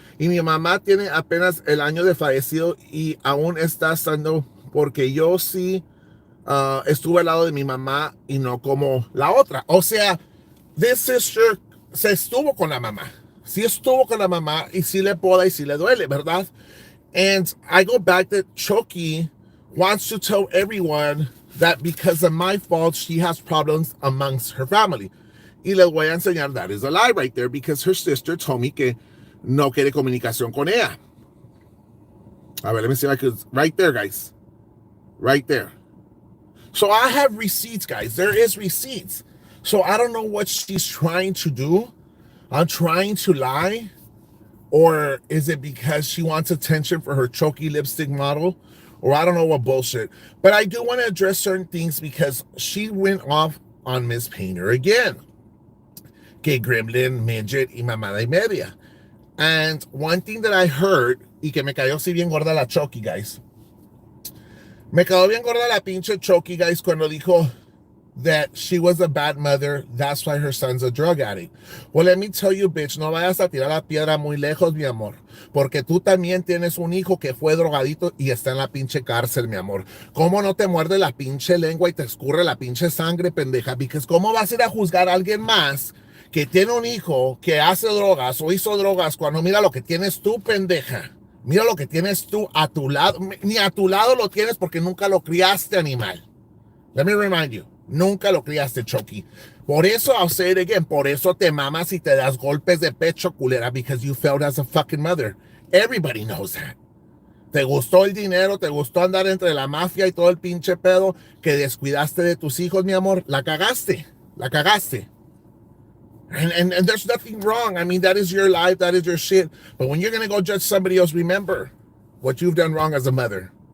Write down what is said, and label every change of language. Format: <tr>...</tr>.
<es>Y mi mamá tiene apenas el año de fallecido y aún está estando, porque yo sí estuve al lado de mi mamá y no como la otra. O sea,</es> <en>this sister</en> <es>se estuvo con la mamá. Sí estuvo con la mamá y sí le poda y sí le duele, ¿verdad?</es> <en>And I go back that Chokey wants to tell everyone that because of my fault, she has problems amongst her family.</en> <es>Y les voy a enseñar</es> <en>that is a lie right there because her sister told me</en> <es>que no quiere comunicación con ella. A ver,</es> <en>let me see if I could, right there, guys. Right there. So I have receipts, guys. There is receipts. So I don't know what she's trying to do. I'm trying to lie. Or is it because she wants attention for her Chokey lipstick model? Or I don't know what bullshit. But I do want to address certain things because she went off on Miss Painter again.</en> <es>Que gremlin, midget y mamada y media.</es> <en>And one thing that I heard,</en> <es>y que me cayó así bien gorda la Chokey, guys. Me quedó bien gorda la pinche Chokey, guys, cuando dijo</es> <en>that she was a bad mother, that's why her son's a drug addict. Well, let me tell you, bitch,</en> <es>no vayas a tirar la piedra muy lejos, mi amor, porque tú también tienes un hijo que fue drogadito y está en la pinche cárcel, mi amor. ¿Cómo no te muerde la pinche lengua y te escurre la pinche sangre, pendeja? Because ¿cómo vas a ir a juzgar a alguien más que tiene un hijo que hace drogas o hizo drogas cuando mira lo que tienes tú, pendeja? Mira lo que tienes tú a tu lado. Ni a tu lado lo tienes porque nunca lo criaste, animal.</es> <en>Let me remind you.</en> <es>Nunca lo criaste, Chokey. Por eso,</es> <en>I'll say it again,</en> <es>por eso te mamas y te das golpes de pecho, culera,</es> <en>because you failed as a fucking mother. Everybody knows that.</en> <es>Te gustó el dinero, te gustó andar entre la mafia y todo el pinche pedo, que descuidaste de tus hijos, mi amor. La cagaste. La cagaste.</es> <en>And there's nothing wrong. I mean, that is your life, that is your shit. But when you're going to go judge somebody else, remember what you've done wrong as a mother.</en>